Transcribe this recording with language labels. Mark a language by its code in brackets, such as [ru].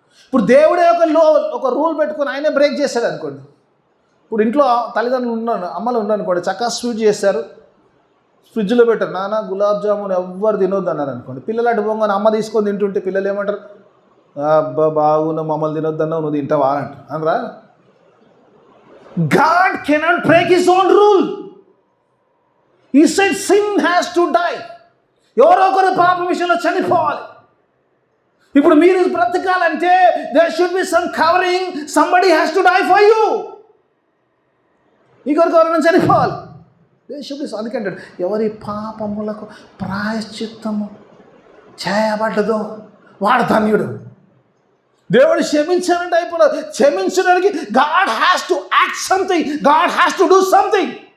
[te] ఇప్పుడు దేవుడే ఒక రూల్ పెట్టుకొని ఆయనే బ్రేక్ చేశాడు అనుకోండి. ఇప్పుడు ఇంట్లో తల్లిదండ్రులు ఉన్నాను, అమ్మలు ఉన్నారు అనుకోండి, చక్కగా స్వీట్ చేశారు, ఫ్రిడ్జ్లో పెట్టారు, నాన్న గులాబ్ జామున్ ఎవ్వరు తినొద్దు అన్నారు అనుకోండి. పిల్లలు అటు పోగానే అమ్మ తీసుకొని తింటుంటే పిల్లలు ఏమంటారు, అబ్బా బాగున్నా మమ్మల్ని తినొద్దన్నావు, నువ్వు తింటావా అంటారు అనరా? [en] God cannot break his own rule. He said sin has to die. [te] ఎవరో ఒకరు పాప విషయంలో చనిపోవాలి. ఇప్పుడు మీరు బ్రతకాలంటే [en] there should be some covering. Somebody has to die for you. [te] ఎవరైనా చనిపోవాలి. [en] there should be. [te] అందుకంటాడు ఎవరి పాపములకు ప్రాయశ్చిత్తము చేయబడ్డదో వాడు ధన్యుడు. దేవుడు క్షమించానంటే అయిపోలేదు. క్షమించడానికి [en] God has to act something, God has to do something.